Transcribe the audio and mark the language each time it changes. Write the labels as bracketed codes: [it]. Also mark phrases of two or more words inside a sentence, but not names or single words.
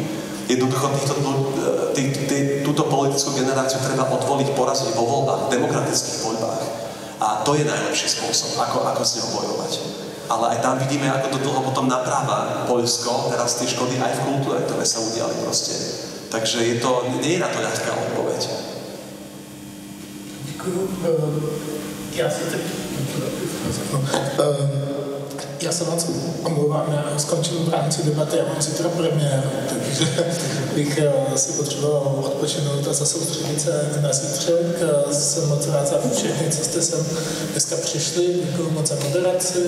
[sk] Jednoducho túto politickú generáciu treba odvoliť, poraziť vo voľbách, demokratických voľbách. A to je najlepší spôsob, ako s ňou bojovať. Ale aj tam vidíme, ako to dlho potom napráva Poľsko, teraz tie škody aj v kultúre, ktoré sa udiali proste. Takže nie je na to ľahká odpoveď. [cs] Děkuju. Já se moc omlouvám, já skončil v rámci debaty, já mám zítra premiéru, takže bych si potřeboval odpočinout a zasoustředit se na zítřek. Jsem moc rád za všechny, co jste sem dneska přišli, děkuju moc za moderaci.